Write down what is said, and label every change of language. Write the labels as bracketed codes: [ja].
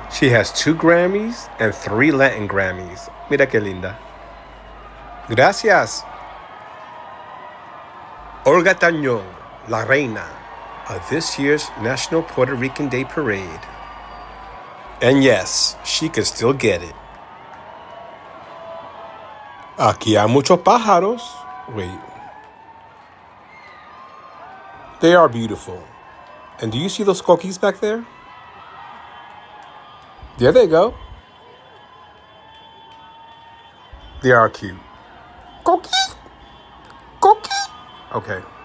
[en] She has 2 Grammys and 3 Latin Grammys. [es] Mira que linda. Gracias. [en] Olga Tañón, [es] la reina [en] of this year's National Puerto Rican Day Parade. And yes, she can still get it. [es] Aquí hay muchos pájaros. [en] Wait. They are beautiful. And do you see those coquis back there? There they go. They are cute. Coquis! Coquis! Okay.